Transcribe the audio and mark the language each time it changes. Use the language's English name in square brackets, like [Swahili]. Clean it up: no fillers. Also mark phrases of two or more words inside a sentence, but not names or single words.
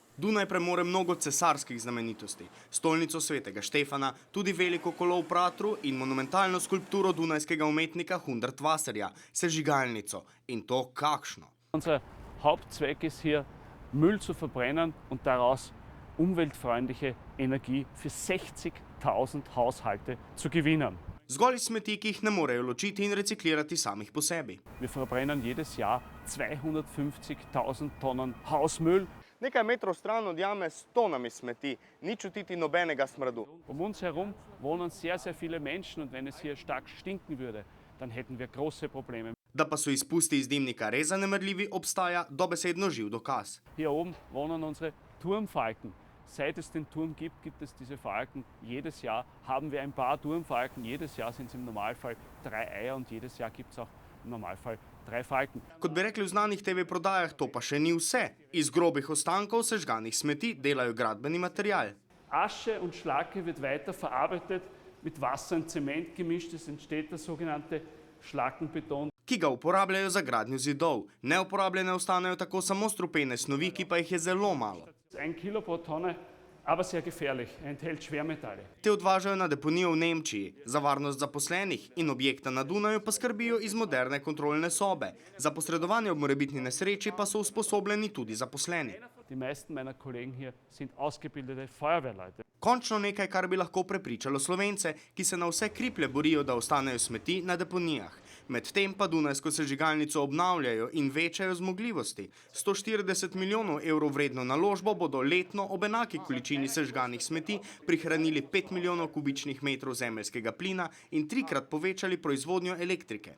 [Slovenian] Dunaj premore mnogo cesarskih znamenitosti, stolnico svetega Štefana, tudi veliko kolo v Pratru in monumentalno skulpturo dunajskega umetnika Hundertwasserja, sežigalnico. In to kakšno. [German] Unser Hauptzweck ist hier, Müll zu verbrennen und daraus umweltfreundliche Energie für 60.000 Haushalte zu gewinnen. [Slovenian] Zgolj smeti, ki jih ne morejo ločiti in reciklirati samih po sebi. [German] Wir verbrennen jedes Jahr 250.000 Tonnen Hausmüll. [Slovenian] Nekaj metrov stran od jame s tonami smeti, ni čutiti nobenega smradu. [German] Um uns herum wohnen sehr, sehr viele Menschen und wenn es hier stark stinken würde, dann hätten wir große Probleme. [Slovenian] Da pa so izpusti iz dimnika res zanemarljivi, obstaja dobesedno živ dokaz. [German] Hier oben wohnen unsere Turmfalken. Seit es den Turm gibt, gibt es diese Falken. Jedes Jahr haben wir ein paar Turmfalken. Jedes Jahr sind es im Normalfall 3 Eier und jedes Jahr gibt es auch im Normalfall 3 Falken. [Slovenian] Kot bi rekli v znanih TV-prodajah, to pa še ni vse. Iz grobih ostankov sežganih smeti delajo gradbeni material. [German] Asche und Schlacke wird weiter verarbeitet, mit Wasser und Zement gemischt. Es entsteht der sogenannte Schlackenbeton. [Slovenian] Ki ga uporabljajo za gradnjo zidov. Neuporabljene ostanejo tako samo strupene snovi, ki pa jih je zelo malo. [German] 1 Kilo pro Tonne, aber sehr gefährlich. Er enthält Schwermetalle. [Slovenian] Te odvažajo na deponijo v Nemčiji. Za varnost zaposlenih in objekta na Dunaju pa skrbijo iz moderne kontrolne sobe. Za posredovanje ob morebitni nesreči pa so usposobljeni tudi zaposleni. [German] Die meisten meiner Kollegen hier sind ausgebildete Feuerwehrleute. [Slovenian] Končno nekaj, kar bi lahko prepričalo Slovence, ki se na vse kriplje borijo, da ostanejo smeti na deponijah. Medtem pa dunajsko sežigalnico obnavljajo in večajo zmogljivosti. 140 milijonov evrov vredno naložbo bodo letno ob enaki količini sežganih smeti prihranili 5 milijonov kubičnih metrov zemeljskega plina in 3-krat povečali proizvodnjo elektrike.